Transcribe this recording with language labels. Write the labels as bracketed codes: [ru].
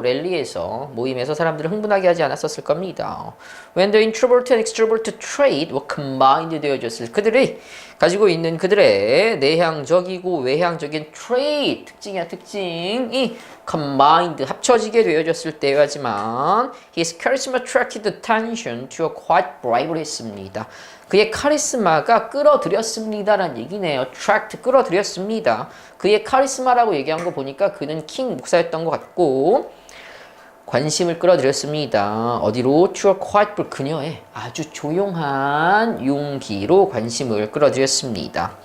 [ko] 랠리에서 모임에서 사람들을 흥분하게 하지 않았었을 겁니다. [en] When the introvert and extrovert trait were combined [ko] 되어졌을 그들이 가지고 있는 그들의 내향적이고 외향적인 [en] trait [ko] 특징이 [en] combined [ko] 합쳐지게 되어졌을 때여야지만 [en] his charisma attracted attention to a quite bribery [ko] 했습니다. 그의 카리스마가 끌어들였습니다라는 얘기네요. attract 끌어들였습니다. 그의 카리스마라고 얘기한 거 보니까 그는 킹 목사였던 것 같고 관심을 끌어들였습니다. 어디로? [en] to a quiet [ko] 그녀의 아주 조용한 용기로 관심을 끌어들였습니다.